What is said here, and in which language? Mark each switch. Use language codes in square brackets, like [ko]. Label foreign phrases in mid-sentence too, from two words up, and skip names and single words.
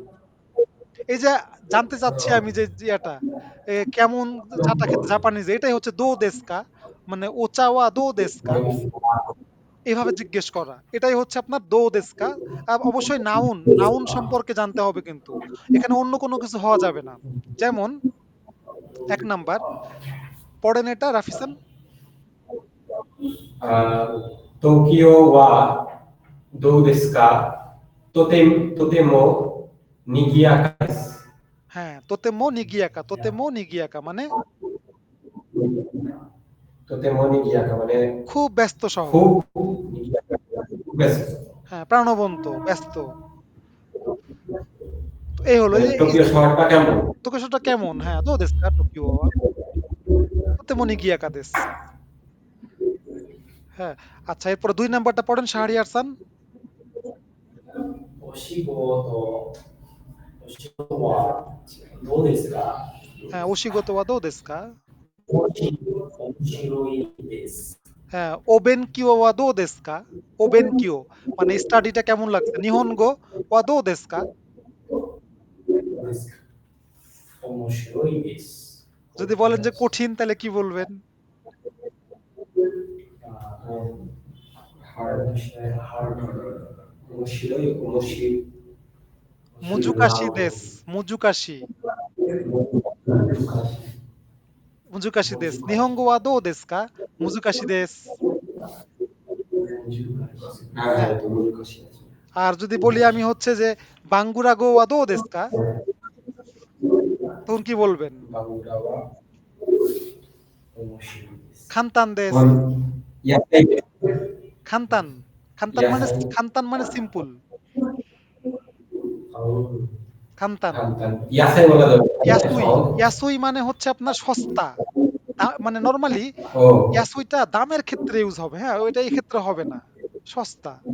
[bn] এই যে জানতে চাচ্ছি আমি যে এটা কেমন চাটা খেতে জাপানিজ, এটাই হচ্ছে [ja] どうですか [bn] মানে [ja] お茶は どうですか. [bn] এভাবে জিজ্ঞেস করা এটাই হচ্ছে আপনার [ja] どうですか. [bn] অবশ্যই নাউন সম্পর্কে জানতে হবে, কিন্তু এখানে অন্য কোনো কিছু হওয়া যাবে না। যেমন ১ নাম্বার পড়েন এটা রাফিসান। [ja] 東京はどうですか？とても賑やかです。 [bn] হ্যাঁ, [ja] とても 賑やか [bn] মানে [ja] とても賑やか মানে [bn] খুব ব্যস্ত শহর। খুব 賑やか ব্যস্ত। হ্যাঁ, প্রাণবন্ত, ব্যস্ত। তো এই হলো টোকিও শহরটা কেমন? টোকিওটা কেমন? [ja] হ্যাঁ, どうですか 東京は とても 賑やか です. [bn] হ্যাঁ, আচ্ছা এরপরে ২ নাম্বারটা পড়েন শাহরিয়ার খান। [ja] お仕事はどうですか？ হ্যাঁ, お仕事は どうですか. 面白いです。 হ্যাঁ, お勉強は どうですか. お勉強 [bn] মানে স্টাডিটা কেমন লাগছে? [ja] 日本語は どうですか. 面白いです。 [bn] যদি বলেন যে কঠিন তাহলে কি বলবেন? [ja] 面白い面白い。難しい です。難しい です. 日本語は どうですか。難しい です. হ্যাঁ, 難しいです。 [bn] আর যদি বলি আমি হচ্ছে যে [ja] バングラ語は どうですか, [bn] তখন কি বলবেন? [ja] バングラは面白いです。簡単 です. やっていて [bn] খানতান। খানতান মানে সিম্পল। খান্তান। Kantan. Yasai বলা যাবে না। ইয়াসুই, সহজ। ইয়াসুই মানে হচ্ছে আপনার সস্তা। মানে নরমালি ও ইয়াসুইটা দামের ক্ষেত্রে ইউজ হবে, হ্যাঁ? ওইটা এই ক্ষেত্রে হবে না। সস্তা।